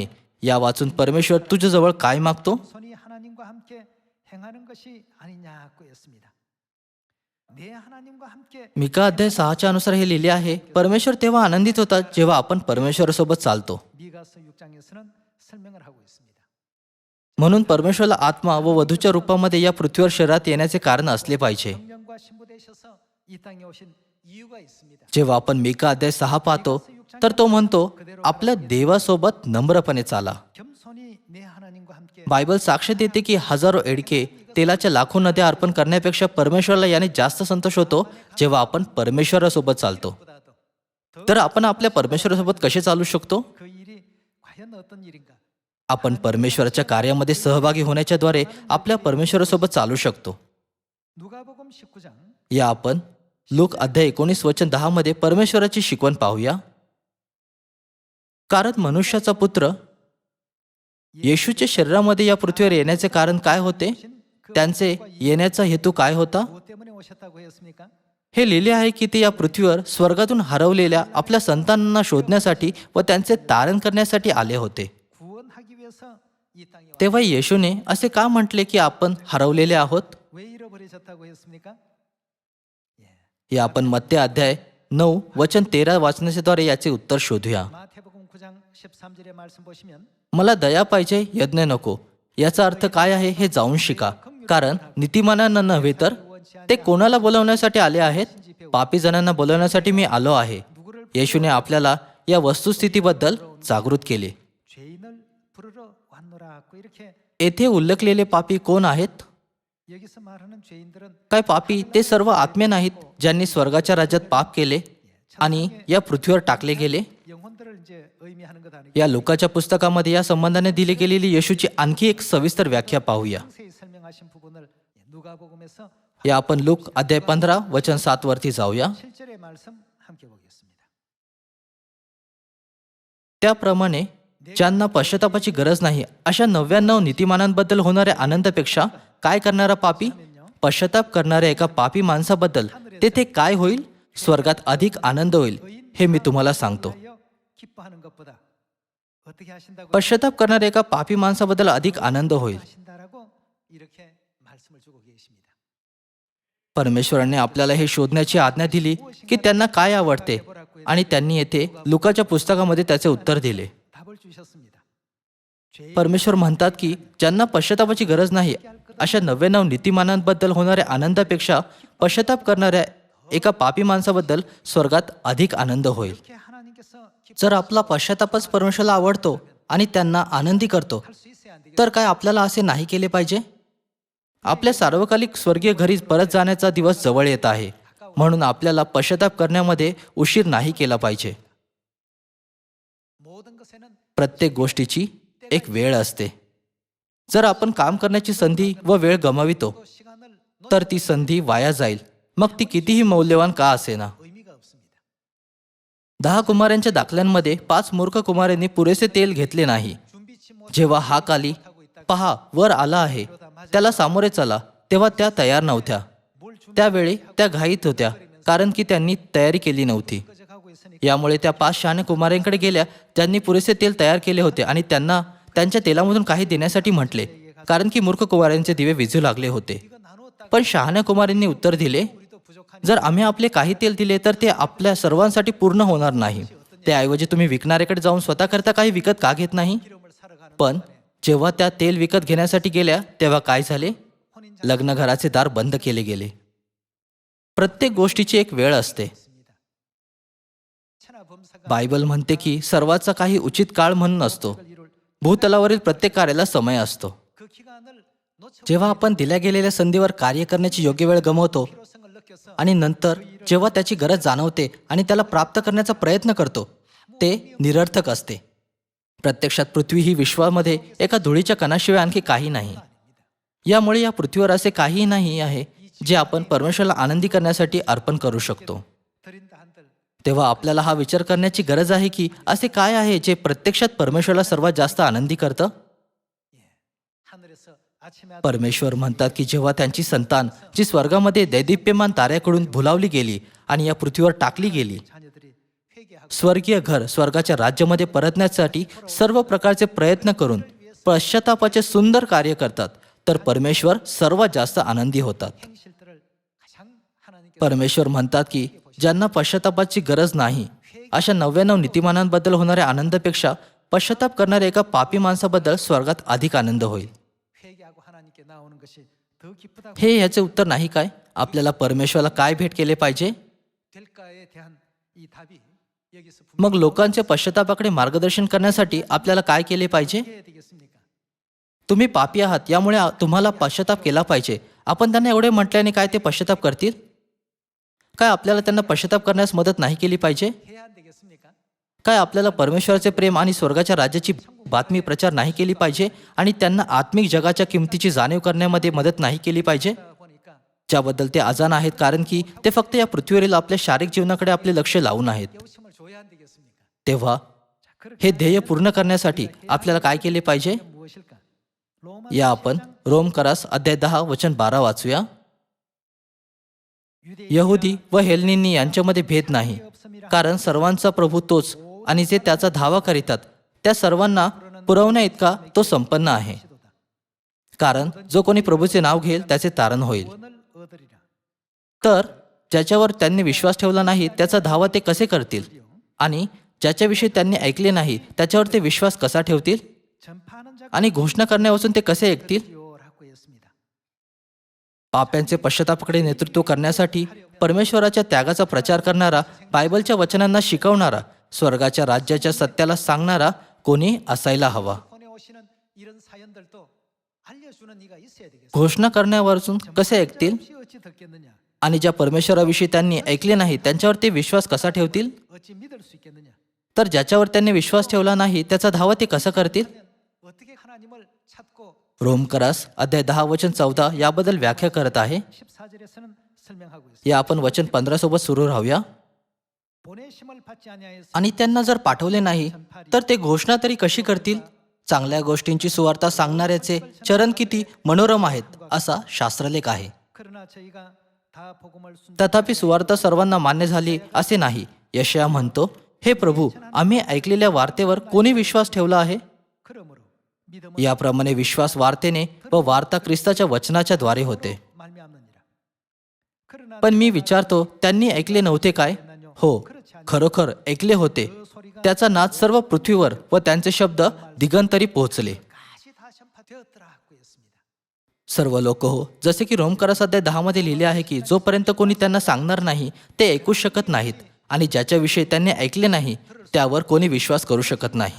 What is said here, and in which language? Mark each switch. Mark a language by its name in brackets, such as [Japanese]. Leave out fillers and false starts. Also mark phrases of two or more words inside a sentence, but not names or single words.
[Marathi] या वाचून परमेश्वर तुझ्याजवळ काय मागतो? मीका अध्याय 6च्या अनुसार हे लिहिले आहे, परमेश्वर तेव्हा आनंदित होतात जेव्हा आपण परमेश्वरासोबत चालतो. म्हणून परमेश्वराला आत्मा व वधूच्या रूपामध्ये या पृथ्वीवर शरीरात येण्याचे कारण असले पाहिजे. [Korean] 성령과 신부 되셔서 이 땅에 오신 이유가 있습니다. [Marathi] जेव्हा आपण मिका अध्याय 6 पाहतो तर तो म्हणतो आपल्या देवासोबत नम्रपणे चाला. [Korean] 겸손히 내 하나님과 함께 [Marathi] बायबल साक्ष देते की हजारो एडके तेलाच्या लाखो नद्या अर्पण करण्यापेक्षा परमेश्वराला याने जास्त संतोष होतो जेव्हा आपण परमेश्वरासोबत चालतो. तर आपण आपल्या परमेश्वरासोबत कसे चालू शकतो? [Korean] 그 일이 과연 어떤 일인가? [Marathi] आपण परमेश्वराच्या कार्यामध्ये सहभागी होण्याच्याद्वारे आपल्या परमेश्वरासोबत चालू शकतो. [Korean] 누가복음 19장 [Marathi] या आपण लूक अध्याय 19:10 मध्ये परमेश्वराची शिकवण पाहूया. कारण मनुष्याचा पुत्र येशूच्या शरीरामध्ये या पृथ्वीवर येण्याचे कारण काय होते? त्यांचे येण्याचा हेतू काय होता? [Korean] 무엇 때문에 오셨다고 했습니까? [Marathi] हे लिहिले आहे की ते या पृथ्वीवर स्वर्गातून हरवलेल्या आपल्या संतानांना शोधण्यासाठी व त्यांचे तारण करण्यासाठी आले होते. [Korean] 구원하기 위해서 이 땅에 와. [Marathi] तेव्हा येशूने असे का म्हटले की आपण हरवलेले आहोत? [Korean] 왜 잃어버리셨다고 했습니까? [Marathi] या आपण मत्ते अध्याय 9:13 वाचण्याद्वारे याचे उत्तर शोधूया. [Korean] 마태복음 9장 13절의 말씀 보시면 [Marathi] मला दया पाहिजे, यज्ञ नको. याचा अर्थ काय आहे हे जाऊन शिका. कारण नीतिमानांना नव्हे तर ते कोणाला बोलवण्यासाठी आले आहेत? पापी जणांना बोलवण्यासाठी मी आलो आहे. येशूने आपल्याला या वस्तुस्थितीबद्दल जागृत केले. [Korean] 죄인을 부르러 왔노라고 이렇게 [Marathi] येथे उल्लेखलेले पापी कोण आहेत? [Korean] 여기서 말하는 죄인들은 [Marathi] काय पापी ते सर्व आत्मे नाहीत ज्यांनी स्वर्गाच्या राज्यात पाप केले आणि या पृथ्वीवर टाकले गेले? [Korean] 영혼들을 इ제 의미하는 것 아니고 [Marathi] या लोकाच्या पुस्तकामध्ये या संबंधाने दिली गेलेली येशूची आणखी एक सविस्तर व्याख्या पाहूया. [Korean] 상세히 설명하신 부분을 누가복음에서 [Marathi] या आपण लूक अध्याय 15:7 वरती जाऊया. [Korean] 7절의 말씀 함께 보겠습니다. [Marathi] त्याप्रमाणे ज्यांना पश्चातापाची गरज नाही अशा 99 नीतिमानांबद्दल होणाऱ्या आनंदापेक्षा काय करणारा पापी? पश्चाताप करणाऱ्या एका पापी माणसाबद्दल तेथे काय होईल? स्वर्गात अधिक आनंद होईल हे मी तुम्हाला सांगतो. [Korean] 하여 기뻐하는 것보다 어떻게 하신다고 [Marathi] पश्चाताप करणाऱ्या एका पापी माणसाबद्दल अधिक आनंद होईल. [Korean] 하신다라고 이렇게 말씀을 주고 계십니다. [Marathi] परमेश्वराने आपल्याला हे शोधण्याची आज्ञा दिली की त्यांना काय आवडते आणि त्यांनी येथे लुकाच्या पुस्तकामध्ये त्याचे उत्तर दिले. [Korean] 답을 주셨습니다. 죄인 [Marathi] परमेश्वर म्हणतात की ज्यांना पश्चातापाची गरज नाही अशा 99 नीतिमानांबद्दल होणाऱ्या आनंदापेक्षा पश्चाताप करणाऱ्या एका पापी माणसाबद्दल स्वर्गात अधिक आनंद होईल. [Korean] 이렇게 하나님께서 [Marathi] जर आपला पश्चातापच परमेश्वराला आवडतो आणि त्यांना आनंदी करतो [Korean] 할 수 있어야 안 되겠어요? [Marathi] तर काय आपल्याला असे नाही केले पाहिजे? आपल्या सार्वकालिक स्वर्गीय घरी परत जाण्याचा दिवस जवळ येत आहे. म्हणून आपल्याला पश्चाताप करण्यामध्ये उशीर नाही केला पाहिजे. [Korean] 모든 것에는 [Marathi] प्रत्येक गोष्टीची एक वेळ असते. जर आपण काम करण्याची संधी व वेळ गमावितो [Korean] 또 시간을 [Marathi] तर ती संधी वाया जाईल, मग ती कितीही मौल्यवान का असेना. [Korean] 의미가 없습니다. [Marathi] 10 कुमारांच्या दाखल्यांमध्ये 5 मूर्ख कुमारांनी पुरेसे तेल घेतले नाही. [Korean] 준비치 못 [Marathi] जेव्हा हाक आली, पहा वर आला आहे, त्याला सामोरे चला, तेव्हा त्या तयार नव्हत्या. [Korean] 뭘 준비하고 [Marathi] त्यावेळी त्या घाईत होत्या कारण की त्यांनी तयारी केली नव्हती. [Korean] 있으니까 [Marathi] यामुळे त्या 5 शहाण्या कुमारांकडे गेल्या ज्यांनी पुरेसे तेल तयार केले होते आणि त्यांना त्यांच्या तेलामधून काही देण्यासाठी म्हटले, कारण की मूर्ख कुमारांचे दिवे विझू लागले होते. [Korean] 이거 나누었다. [Marathi] पण शहाण्या कुमारांनी उत्तर दिले, [Korean] 우리도 부족한 [Marathi] जर आम्ही आपले काही तेल दिले तर ते आपल्या सर्वांसाठी पूर्ण होणार नाही. त्याऐवजी तुम्ही विकणाऱ्याकडे जाऊन स्वतःकरता काही विकत का घेत नाही? [Korean] 기름을 사러 가는 [Marathi] पण जेव्हा त्या तेल विकत घेण्यासाठी गेल्या तेव्हा काय झाले? लग्नघराचे दार बंद केले गेले. प्रत्येक गोष्टीची एक वेळ असते. [Korean] 있습니다. 천하 범사가 [Marathi] बायबल म्हणते की सर्वाचा काही उचित काळ म्हणून असतो. [Korean] 이룰 [Marathi] भूतलावरील प्रत्येक कार्याला समय असतो. [Korean] 그 기간을 놓쳐 [Marathi] जेव्हा आपण दिल्या गेलेल्या संधीवर कार्य करण्याची योग्य वेळ गमावतो [Korean] 필요성을 느껴서 [Marathi] आणि नंतर जेव्हा त्याची गरज जाणवते आणि त्याला प्राप्त करण्याचा प्रयत्न करतो, ते निरर्थक असते. प्रत्यक्षात पृथ्वी ही विश्वामध्ये एका धुळीच्या कणाशिवाय आणखी काही नाही. यामुळे या पृथ्वीवर असे काहीही नाही आहे जे आपण परमेश्वराला आनंदी करण्यासाठी अर्पण करू शकतो. [Korean] 드린다 한들 [Marathi] तेव्हा आपल्याला हा विचार करण्याची गरज आहे की असे काय आहे जे प्रत्यक्षात परमेश्वराला सर्वात जास्त आनंदी करतं? [Korean] 하늘에서 아침에 [Marathi] परमेश्वर म्हणतात की जेव्हा त्यांची संतान जी स्वर्गामध्ये दैदिप्यमान ताऱ्याकडून भुलावली गेली आणि या पृथ्वीवर टाकली गेली, [Korean] 자녀들이 회개하고 [Marathi] स्वर्गीय घर स्वर्गाच्या राज्यामध्ये परतण्यासाठी सर्व प्रकारचे प्रयत्न करून पश्चातापाचे सुंदर कार्य करतात, तर परमेश्वर सर्वात जास्त आनंदी होतात. [Korean] 행실들을 가장 하나님께서 [Marathi] परमेश्वर म्हणतात की ज्यांना पश्चातापाची गरज नाही अशा 99 नीतिमानांबद्दल होणाऱ्या आनंदापेक्षा पश्चाताप करणाऱ्या एका पापी माणसाबद्दल स्वर्गात अधिक आनंद होईल. [Korean] 나오는 것이 더 기쁘다고 [Marathi] हे ह्याचे उत्तर नाही काय? आपल्याला परमेश्वराला काय भेट केले पाहिजे? [Korean] 될까에 대한 이 답이 여기서 [Marathi] मग लोकांचे पश्चातापाकडे मार्गदर्शन करण्यासाठी आपल्याला काय केले पाहिजे? [Korean] 해야 되겠습니까? [Marathi] तुम्ही पापी आहात, यामुळे तुम्हाला पश्चाताप केला पाहिजे. आपण त्यांना एवढे म्हटल्याने काय ते पश्चाताप करतील? काय आपल्याला त्यांना पश्चाताप करण्यास मदत नाही केली पाहिजे? [Korean] 해야 안 되겠습니까? [Marathi] काय आपल्याला परमेश्वराचे प्रेम आणि स्वर्गाच्या राज्याची बातमी प्रचार नाही केली पाहिजे आणि त्यांना आत्मिक जगाच्या किमतीची जाणीव करण्यामध्ये मदत नाही केली पाहिजे? [Korean] 그러다 보니까 [Marathi] ज्याबद्दल ते अजाण आहेत, कारण की ते फक्त या पृथ्वीवरील आपल्या शारीरिक जीवनाकडे आपले लक्ष लावून आहेत. [Korean] 여우심을 줘야 안 되겠습니까? [Marathi] तेव्हा [Korean] 자, 그렇게 [Marathi] हे ध्येय पूर्ण करण्यासाठी आपल्याला काय केले पाहिजे? [Korean] 무엇일까? 로마 [Marathi] या आपण रोम करास अध्याय 10 वचन 12 वाचूया. यहुदी व हेलनींनी यांच्यामध्ये भेद नाही, कारण सर्वांचा प्रभू तोच आणि जे त्याचा धावा करीतात त्या सर्वांना पुरवण्या इतका तो संपन्न आहे. कारण जो कोणी प्रभूचे नाव घेईल त्याचे तारण होईल. [Korean] 원을 얻으리라. [Marathi] तर ज्याच्यावर त्यांनी विश्वास ठेवला नाही त्याचा धावा ते कसे करतील? आणि ज्याच्याविषयी त्यांनी ऐकले नाही त्याच्यावर ते विश्वास कसा ठेवतील? [Korean] 전파하는 자가 [Marathi] आणि घोषणा करण्यापासून ते कसे ऐकतील? [Korean] 요라고 했습니다. [Marathi] पाप्यांचे पश्चातापाकडे नेतृत्व करण्यासाठी परमेश्वराच्या त्यागाचा प्रचार करणारा, बायबलच्या वचनांना शिकवणारा, स्वर्गाच्या राज्याच्या सत्याला सांगणारा कोणी असायला हवा. [Korean] 손에 오시는 이런 사연들도 알려주는 이가 있어야 되겠습니다. [Marathi] घोषणा करण्यावरून कसे ऐकतील? [Korean] 없이 어찌 듣겠느냐? [Marathi] आणि ज्या परमेश्वराविषयी त्यांनी ऐकले नाही त्यांच्यावर ते विश्वास कसा ठेवतील? [Korean] 어찌 믿을 수 있겠느냐? [Marathi] तर ज्याच्यावर त्यांनी विश्वास ठेवला नाही त्याचा धावा ते कसं करतील? [Korean] 어떻게 하나님을 찾고 [Marathi] रोमकरास अध्याय 10 वचन 14 याबद्दल व्याख्या करत आहे. [Korean] 14절에서는 설명하고 있습니다. [Marathi] या आपण वचन 15 सोबत सुरू राहूया. [Korean] 보내심을 받지 아니하였으니 [Marathi] आणि त्यांना जर पाठवले नाही तर ते घोषणा तरी कशी करतील? चांगल्या गोष्टींची सुवार्ता सांगणाऱ्याचे चरण किती मनोरम आहेत असा शास्त्रलेख आहे. [Korean] 그러나 저희가 다 복음을 [Marathi] तथापि सुवार्ता सर्वांना मान्य झाली असे नाही. यशया म्हणतो, हे प्रभू, आम्ही ऐकलेल्या वार्तेवर कोणी विश्वास ठेवला आहे? [Korean] 그러므로 믿음은 [Marathi] याप्रमाणे विश्वास वार्तेने व वार्ता ख्रिस्ताच्या वचनाच्या द्वारे होते. [Korean] 말미암느니라. 그러나 [Marathi] पण मी विचारतो, त्यांनी ऐकले नव्हते काय? हो, खरोखर ऐकले होते. त्याचा नाद सर्व पृथ्वीवर व त्यांचे शब्द दिगंतरी पोहोचले. [Korean] 까지 다 전파되었더라고 했습니다. [Marathi] सर्व लोक हो, जसे की रोमकरास अध्याय 10 मध्ये लिहिले आहे की जोपर्यंत कोणी त्यांना सांगणार नाही ते ऐकू शकत नाहीत, आणि ज्याच्याविषयी त्यांनी ऐकले नाही त्यावर कोणी विश्वास करू शकत नाही.